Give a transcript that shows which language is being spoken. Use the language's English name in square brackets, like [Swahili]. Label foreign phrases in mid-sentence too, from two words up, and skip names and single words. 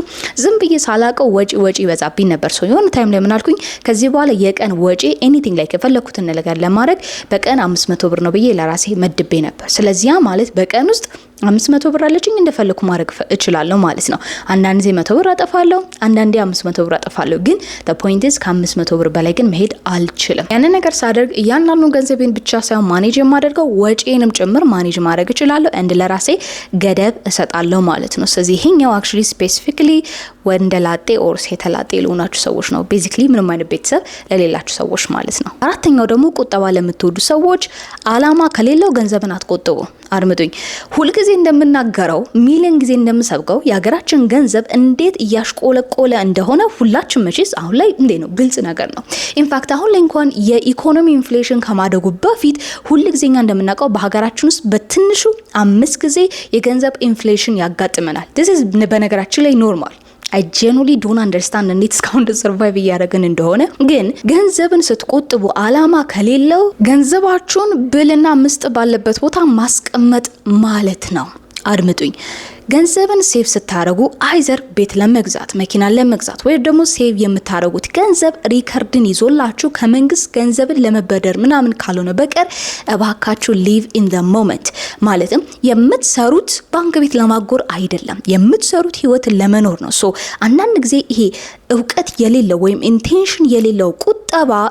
[Amharic] ዝም ብዬ ሳላቀው ወጪ ይበዛብኝ ነበር። ሶ የሆነ ታይም ላይ ምን አልኩኝ? ከዚህ በኋላ የቀን ወጪ [English] anything like [Amharic] የፈለኩትን ነገር ለማድረግ በቀን 500 ብር ነው ብዬ ለራሴ መድቤ ነበር። ስለዚህ ማለት በቀን ውስጥ 500 ብር አለችኝ እንደፈለኩ ማድረግ እችላለሁ ማለት ነው። አንዳንዴ 100 ብር አጠፋለሁ፣ አንዳንዴ 500 ብር አጠፋለሁ። ግን [English] the point is [Amharic] ከ500 ብር በላይ ግን መሄድ አልችልም። ያንን ነገር ሳደርግ እያንዳንዱ ገንዘቤን ብቻ ሳይሆን ማኔጅ የማደርገው ወጪንም ጭምር ማኔጅ ማድረግ እችላለሁ። እንደ ለራሴ ገደብ እሰጣለሁ ማለት ነው። ስለዚህ ይሄኛው [English] actually specifically [Amharic] ወንደላጤ ኦር ሴተላጤ ለሆናችሁ ሰዎች ነው። ቤዚክሊ ምንም አይነት ቤተሰብ ለሌላችሁ ሰዎች ማለት ነው። አራተኛው ደግሞ ቁጠባ ለምትወዱ ሰዎች አላማ ከሌለው ገንዘብን አትቆጥቡ። አድምጡኝ። ሁልጊዜ እንደምናገረው ሚሊዮን ጊዜ እንደምሰብከው የሀገራችን ገንዘብ እንዴት እያሽቆለቆለ እንደሆነ ሁላችን መቼስ አሁን ላይ ነው ግልጽ ነገር ነው። ኢንፋክት አሁን ላይ እንኳን የኢኮኖሚ ኢንፍሌሽን ከማደጉ በፊት ሁልጊዜኛ እንደምናውቀው በሀገራችን ውስጥ በትንሹ 5 ጊዜ የገንዘብ ኢንፍሌሽን ያጋጥመናል። [English] this is [Amharic] በነገራችን ላይ ኖርማል። [English] I genuinely don't [Amharic] understand እንዴት እስካሁን ሰርቫይቭ እያደረግን እንደሆነ። ግን ገንዘብን ስትቆጥቡ አላማ ከሌለው ገንዘባችሁን ብልና ምስጥ ባለበት ቦታ ማስቀመጥ ማለት ነው። አድምጡኝ። ገንዘብን ሴቭ ስታረጉ አይዘር ቤት ለመግዛት መኪና ለመግዛት ወይ ደግሞ ሴቭ የምታረጉት ገንዘብ ሪከርድን ይዞላችሁ ከመንግስት ገንዘብን ለመበደር ምናምን ካልሆነ በቀር እባካችሁ [English] live in the moment። [Amharic] ማለትም የምትሰሩት ባንክ ቤት ለማጎር አይደለም፣ የምትሰሩት ህይወትን ለመኖር ነው። ሶ አንዳንድ ጊዜ ይሄ እውቀት የሌለው ወይም ኢንቴንሽን የሌለው ቁጠባ